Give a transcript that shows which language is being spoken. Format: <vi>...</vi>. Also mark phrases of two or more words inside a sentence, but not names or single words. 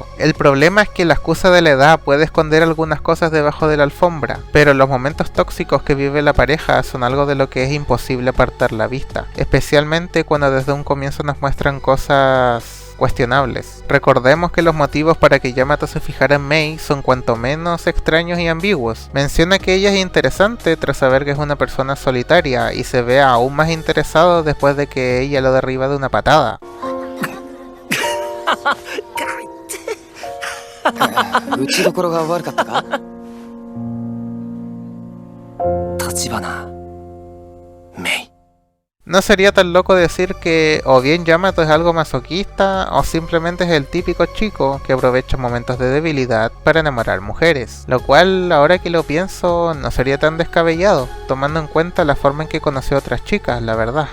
<es>El problema es que la excusa de la edad puede esconder algunas cosas debajo de la alfombra, pero los momentos tóxicos que vive la pareja son algo de lo que es imposible apartar la vista, especialmente cuando desde un comienzo nos muestran cosas cuestionables. Recordemos que los motivos para que Yamato se fijara en Mei son cuanto menos extraños y ambiguos. Menciona que ella es interesante tras saber que es una persona solitaria y se ve aún más interesado después de que ella lo derriba de una patada.</es> <ja>打ちどころが悪かったか？立花メイ。</ja> <es>No sería tan loco decir que o bien Yamato es algo masoquista o simplemente es el típico chico que aprovecha momentos de debilidad para enamorar mujeres, lo cual ahora que lo pienso no sería tan descabellado, tomando en cuenta la forma en que conoció a otras chicas, la verdad.</es>